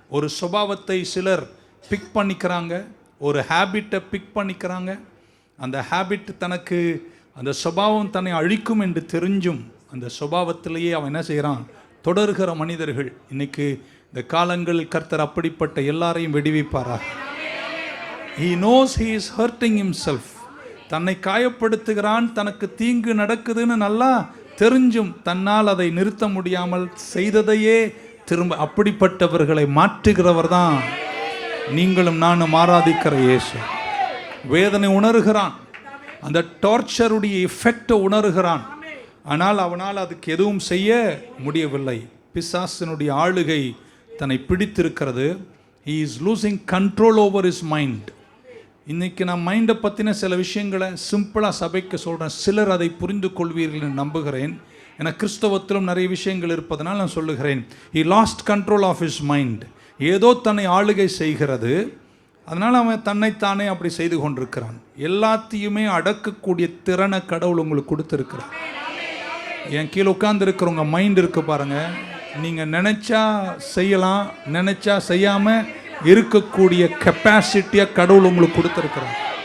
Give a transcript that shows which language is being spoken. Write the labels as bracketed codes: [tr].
[ta] ஒரு சுபாவத்தை சிலர் பிக் பண்ணிக்கிறாங்க, ஒரு ஹேபிட்டை பிக் பண்ணிக்கிறாங்க. அந்த ஹேபிட் தனக்கு, அந்த சுபாவம் தன்னை அழிக்கும் என்று தெரிஞ்சும் அந்த சுபாவத்திலேயே அவன் என்ன செய்கிறான், தொடர்கிற மனிதர்கள். இன்னைக்கு இந்த காலங்களில் கர்த்தர் அப்படிப்பட்ட எல்லாரையும் வெடிவிப்பாராக. [en] He knows he is hurting himself. [ta] தன்னை காயப்படுத்துகிறான், தனக்கு தீங்கு நடக்குதுன்னு நல்லா தெரிஞ்சும் தன்னால் அதை நிறுத்த முடியாமல் செய்ததையே திரும்ப, அப்படிப்பட்டவர்களை மாற்றுகிறவர் தான் நீங்களும் நானும் ஆராதிக்கிற இயேசு. வேதனை உணர்கிறான், அந்த டார்ச்சருடைய எஃபெக்டை உணர்கிறான், ஆனால் அவனால் அதுக்கு எதுவும் செய்ய முடியவில்லை. பிசாசினுடைய ஆளுகை தன்னை பிடித்திருக்கிறது. [en] He is losing control over his mind. [ta] இன்றைக்கி நான் மைண்டை பற்றின சில விஷயங்களை சிம்பிளாக சபைக்கு சொல்கிறேன். சிலர் அதை புரிந்து கொள்வீர்கள் என்று நம்புகிறேன். ஏன்னா கிறிஸ்தவத்திலும் நிறைய விஷயங்கள் இருப்பதனால் நான் சொல்லுகிறேன். [en] He lost control of his mind. [ta] ஏதோ தன்னை ஆளுகை செய்கிறது, அதனால் அவன் தன்னைத்தானே அப்படி செய்து கொண்டிருக்கிறான். எல்லாத்தையுமே அடக்கக்கூடிய திறனை கடவுள் உங்களுக்கு கொடுத்துருக்கிறார். என் கீழே உட்கார்ந்து இருக்கிறவங்க மைண்ட் இருக்கு பாருங்கள், நீங்கள் நினச்சா செய்யலாம், நினச்சா செய்யாமல் இருக்கக்கூடிய கெப்பாசிட்டியாக கடவுள் உங்களுக்கு கொடுத்துருக்குறாங்க.